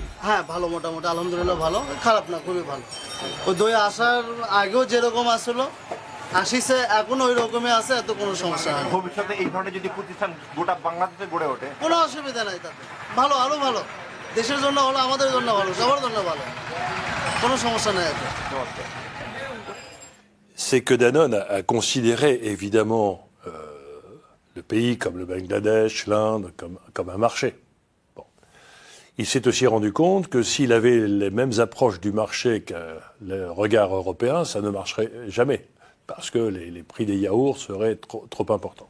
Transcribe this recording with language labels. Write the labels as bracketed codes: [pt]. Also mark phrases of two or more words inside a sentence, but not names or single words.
[bn] হ্যাঁ ভালো, মোটামুটি আলহামদুলিল্লাহ ভালো, খারাপ না, খুবই ভালো। ওই দই আসার আগেও যেরকম আসলো আসিছে, এখন ওই রকমই আছে, এত কোনো সমস্যা হয় না। ভবিষ্যতে এই ধরনের যদি প্রতিষ্ঠান গোটা বাংলাদেশে গড়ে ওঠে, কোনো অসুবিধা নাই তাতে, ভালো, আরও ভালো। দেশের জন্য ভালো, আমাদের জন্য ভালো, সবার জন্য ভালো, কোনো সমস্যা নেই এতে। নমস্কার। [fr] C'est que Danone a considéré évidemment le pays comme le Bangladesh, l'Inde, comme un marché. Bon. Il s'est aussi rendu compte que s'il avait les mêmes approches du marché que le regard européen, ça ne marcherait jamais, parce que les prix des yaourts seraient trop importants.